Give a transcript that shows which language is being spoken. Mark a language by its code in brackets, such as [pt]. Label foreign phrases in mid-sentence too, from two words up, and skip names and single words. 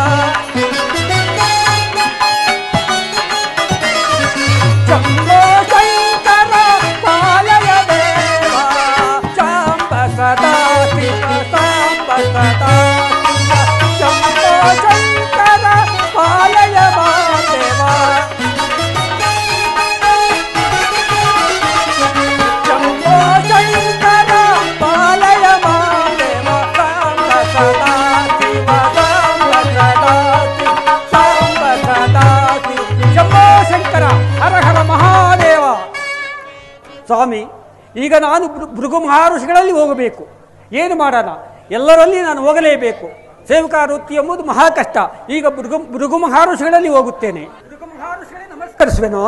[sa] ಶಂಭೋ ಶಂಕರ ಪಾಲಯ ದೇವ ಸಾಂಬ ಸದಾ ಶಿವ ಸಾಂಬ ಸದಾ ಶಿವ ಶಂಭೋ ಶಂಕರ ಪಾಲಯ ದೇವ ಶಂಭೋ ಶಂಕರ ಪಾಲಯ ಮಾದೇವ ಸಾಂಬ ಸದಾ ಶಿವ ಸಾಂಬ ಸದಾ ಶಿವ ಸಾಂಬ ಸದಾ ಶಿವ ಶಂಭೋ ಶಂಕರ ಹರ ಹರ ಮಹಾದೇವ. [kn] ಸ್ವಾಮಿ, ಈಗ ನಾನು ಭೃಗು ಮಹರ್ಷಿಗಳಲ್ಲಿ ಹೋಗಬೇಕು. ಏನು ಮಾಡೋಣ? ಎಲ್ಲರಲ್ಲಿ ನಾನು ಹೋಗಲೇಬೇಕು. ಸೇವಕ ವೃತ್ತಿ ಎಂಬುದು ಮಹಾ ಕಷ್ಟ. ಈಗ ಭೃಗು ಮಹರ್ಷಿಗಳಲ್ಲಿ ಹೋಗುತ್ತೇನೆ. ಭೃಗು ಮಹರ್ಷಿಗಳೇ ನಮಸ್ಕರಿಸುವೆನೋ?